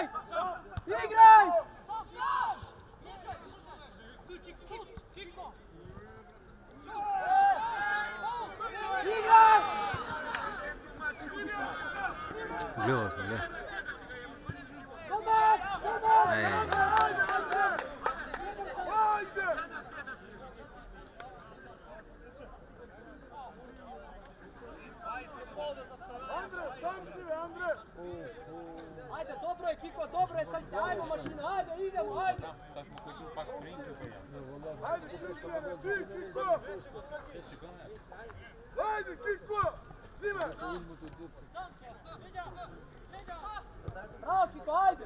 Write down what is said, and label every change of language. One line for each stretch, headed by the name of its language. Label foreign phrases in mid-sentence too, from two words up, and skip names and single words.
Croatian: Igraj! Igraj! Gledao sam, ne? Dobar! Dobar! Ej. Ajde! Andre, sam si ve, Andre! Ajde, dobro je, Kiko, dobro je, srce, ajmo mašina, ajde, idemo, ajde! Ajde, Kristijane, ti, Kiko! Ajde, Kiko! Zime! Bravo, Kiko, ajde!